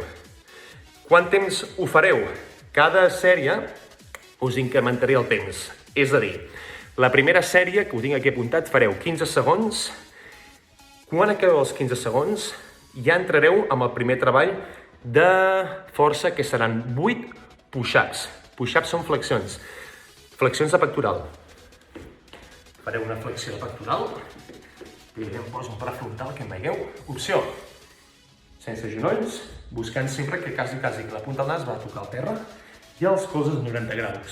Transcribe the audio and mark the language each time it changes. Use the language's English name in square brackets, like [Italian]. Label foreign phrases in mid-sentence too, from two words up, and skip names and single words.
[Catalan] Quant temps ho fareu? Cada sèrie us incrementaré el temps. És a dir, la primera sèrie, que ho tinc aquí apuntat, fareu 15 segons. Quan acabeu els 15 segons, ja entrareu amb el primer treball de força, que seran 8 push-ups. Push-ups són flexions. Flexions de pectoral. Fareu una flexió de pectoral. I em poso un prefrontal que em veieu. Opció. Sense genolls, buscant sempre que quasi que la punta del nas va a tocar el terra i els colzes a 90 graus.